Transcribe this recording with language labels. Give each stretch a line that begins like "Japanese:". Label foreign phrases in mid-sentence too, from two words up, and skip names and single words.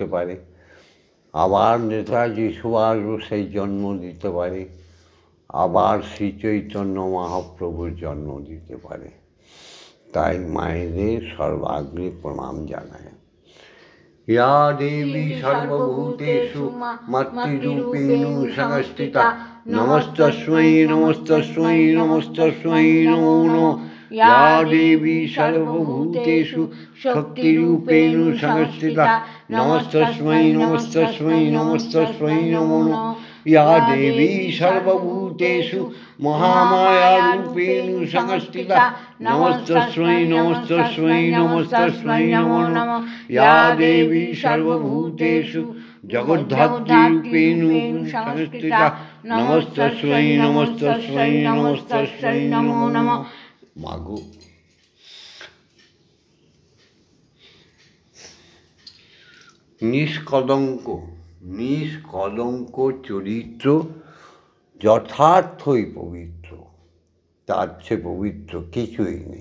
Bangla: পারে আবার নেতাজি সুভাষ বোসের জন্ম দিতে পারে আবার শ্রী চৈতন্য মহাপ্রভুর জন্ম দিতে পারে তাই মায়েদের সর্বাগ্রে প্রণাম জানায়
Sanskrit: ইয়া দেবী সর্বভূতেষু মাতৃরূপেণ সংস্থিতা নমস্তস্मै নমস্তস্मै নমস্তস্मै নমো নমঃ ইয়া দেবী সর্বভূতেষু শক্তিরূপেণ সংস্থিতা নমস্তস্मै নমস্তস্मै নমস্তস্मै নমো নমঃ या देवी सर्वभूतेषु महामायारूपेण संस्थिता नमस्तस्मै नमस्तस्मै नमस्तस्मै नमो नमः या देवी सर्वभूतेषु जगद्धात्रीरूपेण संस्थिता नमस्तस्मै नमस्तस्मै नमस्तस्मै नमो नमः।
Bangla: मागो নিষ্কলঙ্ক চরিত্র যথার্থই পবিত্র, তার চেয়ে পবিত্র কিছুই নেই।